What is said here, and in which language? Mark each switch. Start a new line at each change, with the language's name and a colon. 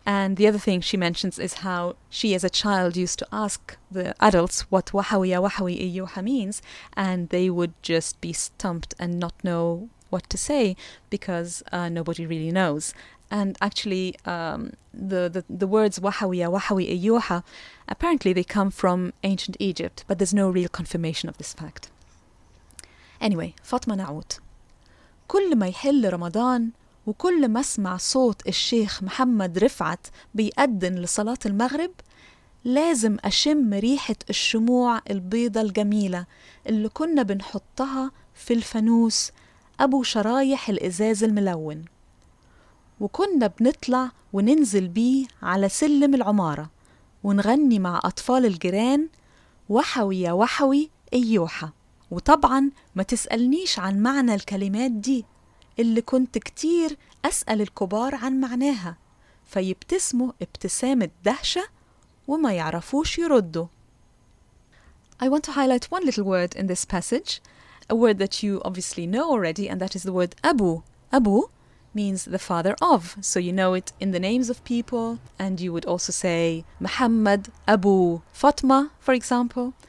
English: And the other thing she mentions is how she as a child used to ask the adults what Wahawi ya Wahawi Ayyuha means, and they would just be stumped and not know what to say because nobody really knows. And actually the words Wahawi ya Wahawi Ayyuha, apparently they come from ancient Egypt, but there's no real confirmation of this fact.
Arabic: Anyway, فاطمة نعوت. كل ما يحل رمضان وكل ما اسمع صوت الشيخ محمد رفعت بيأذن لصلاة المغرب لازم أشم ريحة الشموع البيضة الجميلة اللي كنا بنحطها في الفانوس أبو شرايح الإزاز الملون، وكنا بنطلع وننزل بيه على سلم العمارة ونغني مع أطفال الجيران وحوي يا وحوي أيوحة. وطبعا ما تسألنيش عن معنى الكلمات دي اللي كنت كتير أسأل الكبار عن معناها فيبتسموا ابتسامة دهشة وما يعرفوش يردوا.
English: I want to highlight one little word in this passage, a word that you obviously know already, and that is the word Abu. Abu means the father of, so you know it in the names of people, and you would also say Muhammad Abu Fatma, for example.